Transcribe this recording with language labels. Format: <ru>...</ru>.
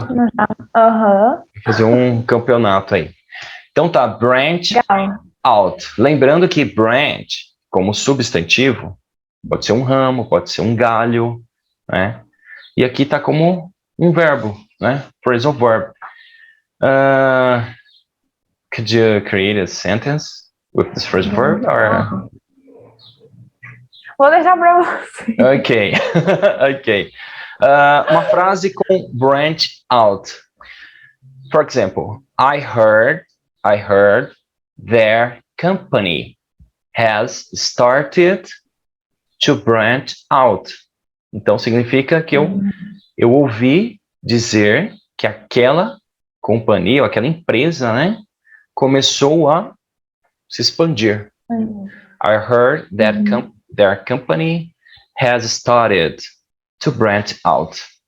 <pt>Vou fazer um campeonato aí. Então tá, branch out. Lembrando que branch, como substantivo, pode ser um ramo, pode ser um galho, né? E aqui tá como um verbo, né?</pt> <en>Phrasal verb. Could you create a sentence with this phrasal verb? Or...</en> <pt>Vou deixar pra você. Ok, ok. Uma frase com</pt> <en>branch out. For example, I heard their company has started to branch out.</en> <pt>Então, significa que eu ouvi dizer que aquela companhia, ou aquela empresa, né, começou a se expandir.</pt> <en>I heard that their company has started to branch out.</en>